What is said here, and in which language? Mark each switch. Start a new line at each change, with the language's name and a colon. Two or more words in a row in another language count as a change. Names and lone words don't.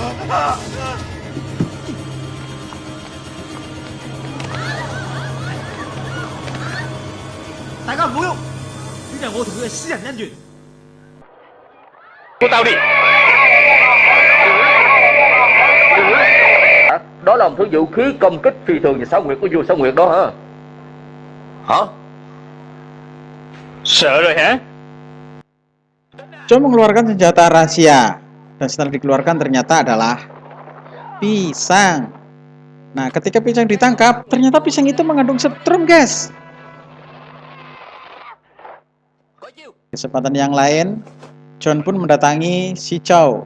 Cantonese: 大家唔好喐，呢啲係我同佢嘅私人恩怨。
Vietnamese: Của tao đi. Đó là một thứ vũ khí công kích phi thường và xảo quyệt của vua xảo quyệt đó hả? Hả? Sợ rồi hả?
Indonesian: Chow mengeluarkan senjata rahasia, dan setelah dikeluarkan ternyata adalah pisang. Nah, ketika pisang ditangkap, ternyata pisang itu mengandung setrum, guys. Kesempatan yang lain, John pun mendatangi si Chow.